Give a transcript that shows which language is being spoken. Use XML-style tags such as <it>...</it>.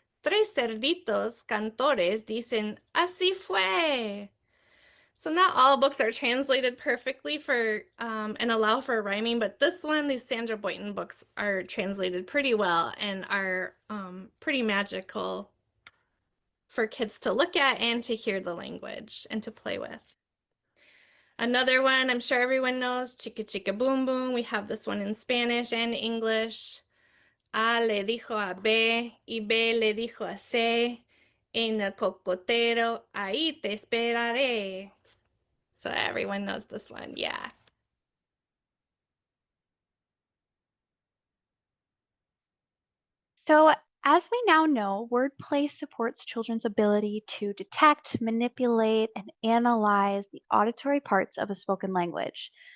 <es>Tres cerditos cantores dicen así fue.</es> <en>So not all books are translated perfectly for and allow for rhyming, but this one, these Sandra Boyton books, are translated pretty well and are pretty magical for kids to look at and to hear the language and to play with. Another one I'm sure everyone knows, Chica Chica Boom Boom. We have this one in Spanish and English.</en> <es>A le dijo a B y B le dijo a C. En el cocotero, ahí te esperaré.</es> <en>So everyone knows this one, yeah. So, as we now know, wordplay supports children's ability to detect, manipulate, and analyze the auditory parts of a spoken language.</en>